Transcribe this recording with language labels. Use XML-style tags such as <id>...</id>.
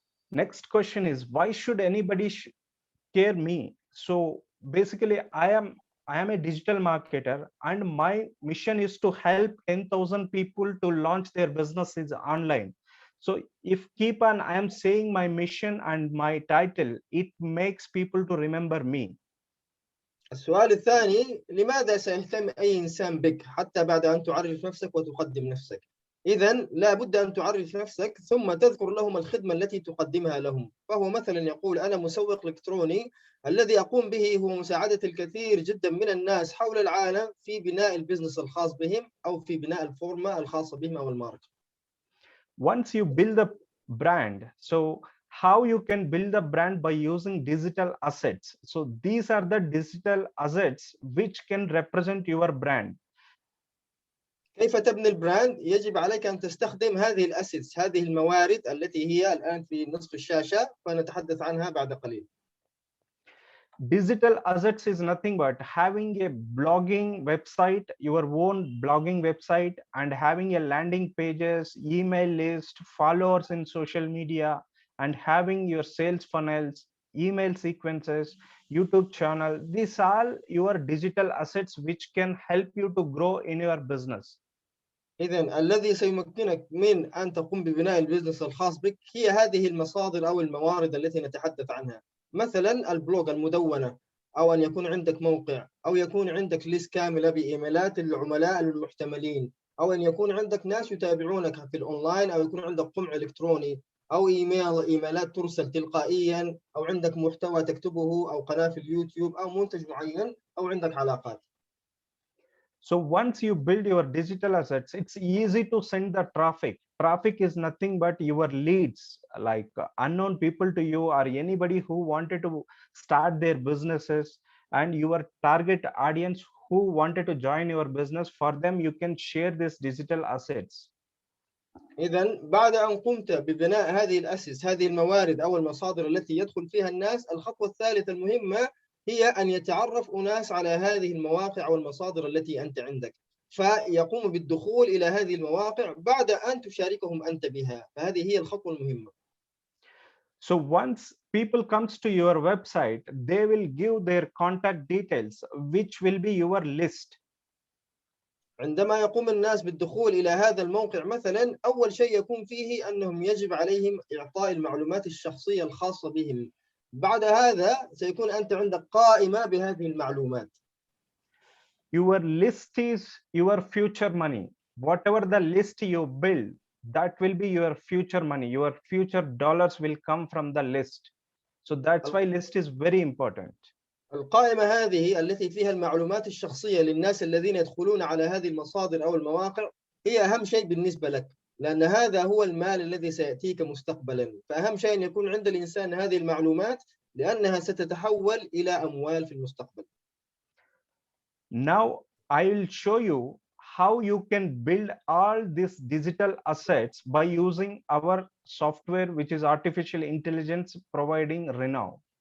<en>Next question is, why should anybody care me? So basically I am a digital marketer and my mission is to help 10,000 people to launch their businesses online. So if keep on I am saying my mission and my title, it makes people to remember me.</en> <ar>السؤال الثاني، لماذا سيهتم أي إنسان بك حتى بعد أن تعرف نفسك وتقدم نفسك؟ إذا لا بد أن تعرف نفسك ثم تذكر لهم الخدمة التي تقدمها لهم. فهو مثلا يقول أنا مسوق إلكتروني، الذي أقوم به هو مساعدة الكثير جدا من الناس حول العالم في بناء البزنس الخاص بهم أو في بناء الفورمة الخاصة بهم أو الماركة.</ar> <en>Once you build the brand, so how you can build the brand by using digital assets. So these are the digital assets which can represent your brand.</en> <ar>كيف تبني البراند؟ يجب عليك أن تستخدم هذه الأسيتس، هذه الموارد التي هي الآن في نصف الشاشة، فنتحدث عنها بعد قليل.</ar> <en>Digital assets is nothing but having a blogging website, your own blogging website, and having a landing pages, email list, followers in social media, and having your sales funnels, email sequences, YouTube channel. These are your digital assets which can help you to grow in your business.</en> <ar>إذن الذي سيمكنك من أن تقوم ببناء البزنس الخاص بك هي هذه المصادر أو الموارد التي نتحدث عنها. مثلا البلوج، المدونة، أو أن يكون عندك موقع، أو يكون عندك ليست كاملة بإيميلات العملاء المحتملين، أو أن يكون عندك ناس يتابعونك في الأونلاين، أو يكون عندك قمع إلكتروني، أو إيميلات ترسل تلقائيا، أو عندك محتوى تكتبه، أو قناة في اليوتيوب، أو منتج معين، أو عندك علاقات.</ar> <en>So once you build your digital assets, it's easy to send the traffic. Traffic is nothing but your leads, like unknown people to you or anybody who wanted to start their businesses, and your target audience who wanted to join your business. For them, you can share these digital assets.</en> <ar>إذن بعد أن قمت ببناء هذه الأسس، هذه الموارد أو المصادر التي يدخل فيها الناس، الخطوة الثالثة المهمة هي أن يتعرف أناس على هذه المواقع أو المصادر التي أنت عندك، فيقوم بالدخول إلى هذه المواقع بعد أن تشاركهم أنت بها. فهذه هي الخطوة المهمة.</ar> <en>So once people comes to your website, they will give their contact details, which will be your list.</en> <ar>عندما يقوم الناس بالدخول إلى هذا الموقع مثلا، أول شيء يكون فيه أنهم يجب عليهم إعطاء المعلومات الشخصية الخاصة بهم. بعد هذا سيكون أنت عندك قائمة بهذه المعلومات.</ar> <en>Your list is your future money. Whatever the list you build, that will be your future money. Your future dollars will come from the list. So that's why list is very important.</en> <ar>القائمة هذه التي فيها المعلومات الشخصية للناس الذين يدخلون على هذه المصادر أو المواقع هي أهم شيء بالنسبة لك، لأن هذا هو المال الذي سيأتيك مستقبلا. فأهم شيء أن يكون عند الإنسان هذه المعلومات، لأنها ستتحول إلى أموال في المستقبل.</ar> <en>Now I will show you how you can build all these digital assets by using our software, which is artificial intelligence providing Renow.</en>